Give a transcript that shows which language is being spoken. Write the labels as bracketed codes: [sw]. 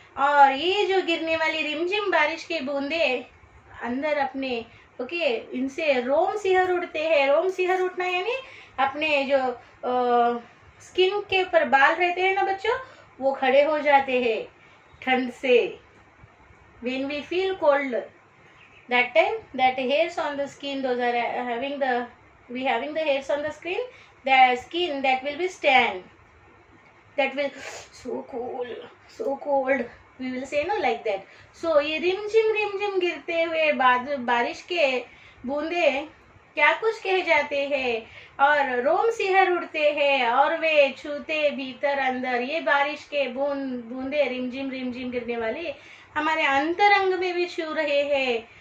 [hi] और ये जो गिरने वाली रिमझिम बारिश के बूंदे अंदर अपने, ओके, इनसे रोम सिहर उड़ते हैं। रोम सिहर उठना यानी अपने जो स्किन के ऊपर बाल रहते हैं ना बच्चों, वो खड़े हो जाते हैं ठंड से। [en] When we feel cold, that time that hairs on the skin, those are having the hairs on the skin, that will be stand, that will so cold, we will say no like that. [hi] So ये रिमझिम गिरते हुए बारिश के बूंदे क्या कुछ कह जाते हैं और रोम सिहर उड़ते हैं और वे छूते भीतर अंदर। ये बारिश के बूंदे रिमझिम गिरने वाली हमारे अंतरंग में भी छू रहे हैं।